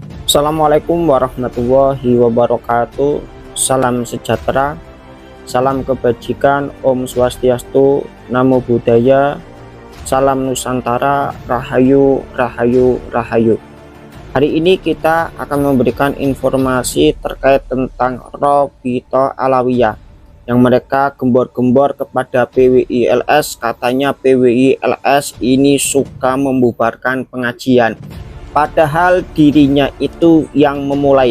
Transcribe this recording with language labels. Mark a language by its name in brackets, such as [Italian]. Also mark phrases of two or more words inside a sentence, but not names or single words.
[Arabic] السلام عليكم ورحمة الله وبركاته. [Indonesian] Salam sejahtera, salam kebajikan, [Balinese] Om Swastiastu, [Pali] Namo Buddhaya, [Indonesian] salam Nusantara, Rahayu, Rahayu, Rahayu. Hari ini kita akan memberikan informasi terkait tentang Robito Alawiyah yang mereka gembor-gembor kepada PWI-LS. Katanya PWI-LS ini suka membubarkan pengajian, padahal dirinya itu yang memulai.